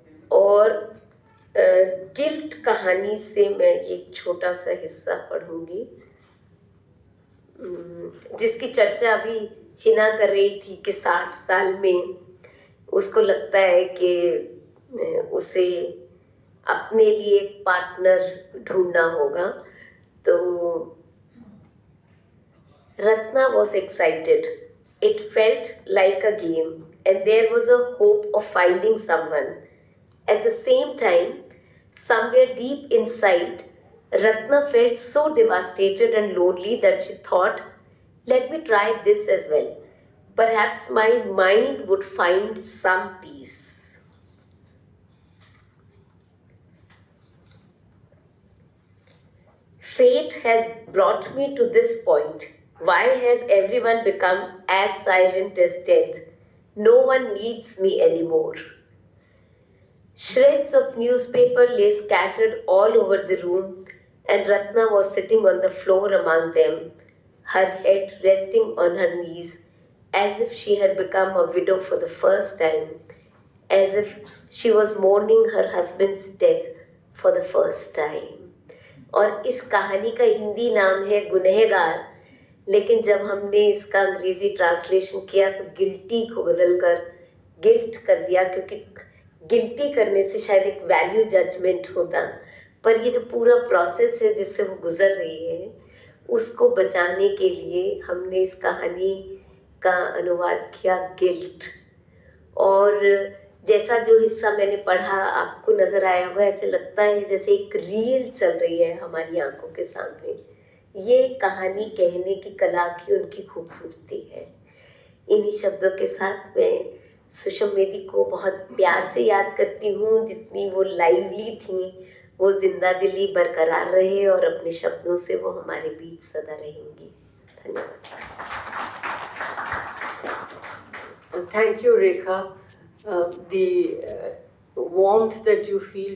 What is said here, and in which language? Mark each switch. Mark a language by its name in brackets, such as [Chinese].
[Hindi] और गिल्ट कहानी से मैं एक छोटा सा हिस्सा पढ़ूंगी, जिसकी चर्चा अभी हिना कर रही थी कि 60 साल में उसको लगता है कि उसे अपने लिए एक पार्टनर ढूंढना होगा। [English] तो Ratna was excited. It felt like a game, and there was a hope of finding someone. At the same time, somewhere deep inside, Ratna felt so devastated and lonely that she thought, let me try this as well. Perhaps my mind would find some peace. Fate has brought me to this point, Why has everyone become as silent as death? No one needs me anymore. Shreds of newspaper lay scattered all over the room, and Ratna was sitting on the floor among them, her head resting on her knees, as if she had become a widow for the first time, as if she was mourning her husband's death for the first time. [Hindi] और इस कहानी का हिंदी नाम है गुनहगार, लेकिन जब हमने इसका अंग्रेजी ट्रांसलेशन किया तो गिल्टी को बदलकर गिल्ट कर दिया, क्योंकि गिल्टी करने से शायद एक वैल्यू जजमेंट होता, पर ये जो पूरा प्रोसेस है जिससे वो गुजर रही है उसको बचाने के लिए हमने इस कहानी का अनुवाद किया गिल्ट। और जैसा जो हिस्सा मैंने पढ़ा आपको नज़र आया होगा, ऐसे लगता है जैसे एक रील चल रही है हमारी आंखों के सामने। ये कहानी कहने की कला की उनकी खूबसूरती है। इन्हीं शब्दों के साथ मैं सुषम बेदी को बहुत प्यार से याद करती हूँ। जितनी वो लाइवली थी, वो जिंदा दिली बरकरार रहे और अपने शब्दों से वो हमारे बीच सदा रहेंगी। धन्यवाद। [English] Thank you, Rekha. The warmth that you feel